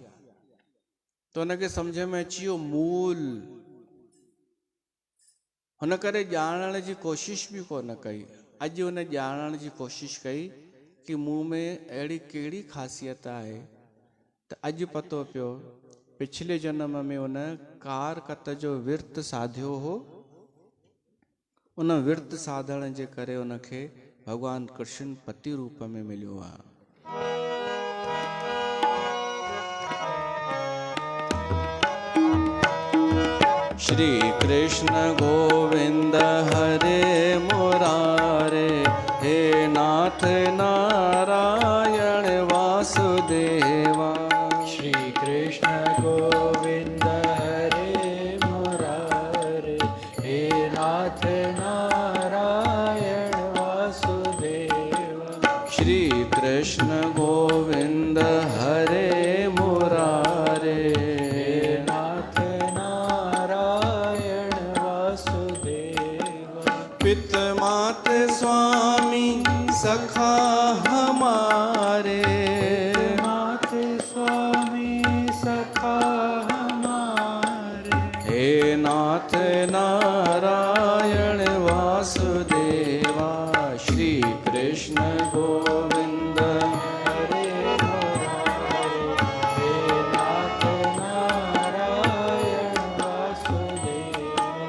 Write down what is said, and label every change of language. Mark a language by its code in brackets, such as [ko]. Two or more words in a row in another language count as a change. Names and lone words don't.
[sd] त हुनखे सम्झ में अची वियो मूल, हुन करे ॼाणण जी कोशिशि बि कोन कई। अॼु हुन ॼाणण जी कोशिशि कई कि मूं में अहिड़ी कहिड़ी ख़ासियत आहे, त अॼु पतो पियो पिछले जन्म में हुन कारकत जो विर्त साधियो हो। उन विर्त साधण जे करे हुनखे भॻवान कृष्ण पति रूप में मिलियो आहे। [hi] श्री कृष्ण गोविंद हरे मुरारे, हे नाथ नारायण वासुदेवा। श्री कृष्ण गोविंद हरे मुरारे, हे नाथ नारायण वासुदेवा। श्री कृष्ण गोविंद हरे मुरारे, पित मात स्वामी सखा हमारे, मात स्वामी सखा हमारे। हे नाथ नारायण वासुदेवा। श्री कृष्ण गोविंद हरे मुरारे, हे नाथ नारायण वासुदेवा।